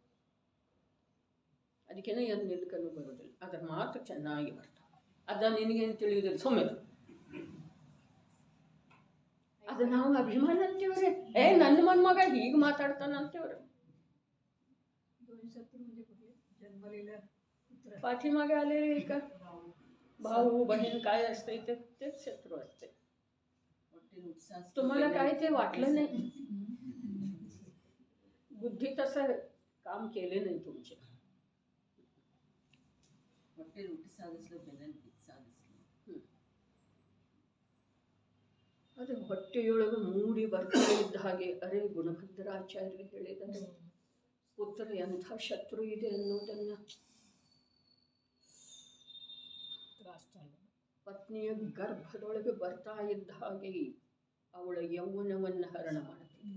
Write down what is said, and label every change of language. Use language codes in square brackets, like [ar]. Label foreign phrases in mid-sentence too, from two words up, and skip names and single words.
[kn] ಅದಕ್ಕೇನೆ ಏನು ನಿಲ್ಕಲು ಬರೋದಿಲ್ಲ, ಅದರ ಮಾತು ಚೆನ್ನಾಗಿ ಬರ್ತಾವೆ. ಅದ ನಿನಗೇನು ತಿಳಿಯೋದಿಲ್ಲ, ಸುಮ್ಮನೆ ಅದು ನಾವು ಅಭಿಮಾನ ಅಂತೀವ್ರಿ. ನನ್ನ ಮೊನ್ಮಗ ಹೀಗೆ ಮಾತಾಡ್ತಾನ ಅಂತೀವ್ರಿ. ಪಾಠಿಮಾಗ ಅಲ್ಲೇ ಈಗ [mr] भाऊ बहीण काय असते तेच शत्रू असते. तुम्हाला काय ते वाटलं नाही? बुद्धी तसं काम केले नाही तुमचे. [kn] ಅದೇ ಹೊಟ್ಟೆಯೊಳಗೆ ಮೂಡಿ ಬರ್ತಾ ಇದ್ದ ಹಾಗೆ ಅರೆ ಗುಣಭದ್ರಾಚಾರ್ಯರು ಹೇಳಿದರೆ ಪುತ್ರ ಎಂಥ ಶತ್ರು ಇದೆ ಅನ್ನೋದನ್ನ ಪತ್ನಿಯ ಗರ್ಭದೊಳಗೆ ಬರ್ತಾ ಇದ್ದ ಹಾಗೆ ಅವಳ ಯೌವನವನ್ನು ಹರಣ ಮಾಡ್ತೀನಿ.